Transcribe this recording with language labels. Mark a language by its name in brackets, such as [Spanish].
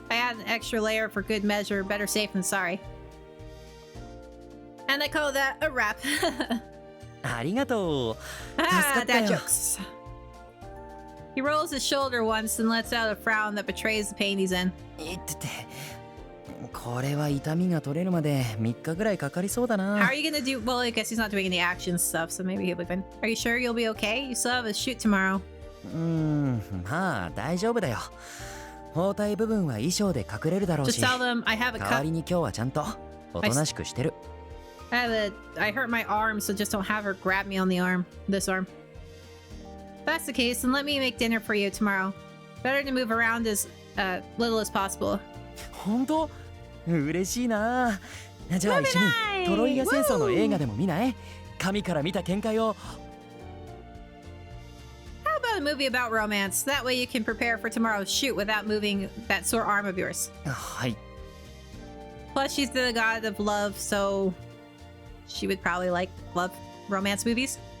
[English] I add an extra layer for good measure, better safe than sorry. And I call that a wrap. [Japanese] ありがとう。 [English] Ah, dad jokes. He rolls his shoulder once and lets out a frown that betrays the pain he's in. [Japanese] いってて。これは痛みが取れるまで3日ぐらいかかりそうだ [English] How [Japanese] な。 [English] are you gonna do? Well, I guess he's not doing any action stuff, so maybe he'll be fine. Are you sure you'll be okay? You still have a shoot tomorrow. [Japanese] まあ大丈夫だよ。包帯部分は衣装で隠れるだろう [English] Just [Japanese] し。 [English] tell them I have a [Japanese] 代わ [English] cut. [Japanese] りに今日はちゃんとおとなしくしてる。 [English] I hurt my arm, so just don't have her grab me on the arm. This arm. If that's the case, then let me make dinner for you tomorrow. Better to move around as little as possible. [Japanese] 本当？嬉しいな。じゃあ一緒にトロイア戦争の映画でも見ない？神から見た見解を。 [English] How about a movie about romance? That way you can prepare for tomorrow's shoot without moving that sore arm of yours. [Japanese] はい。 [English] Plus, she's the god of love, so she would probably like love romance movies.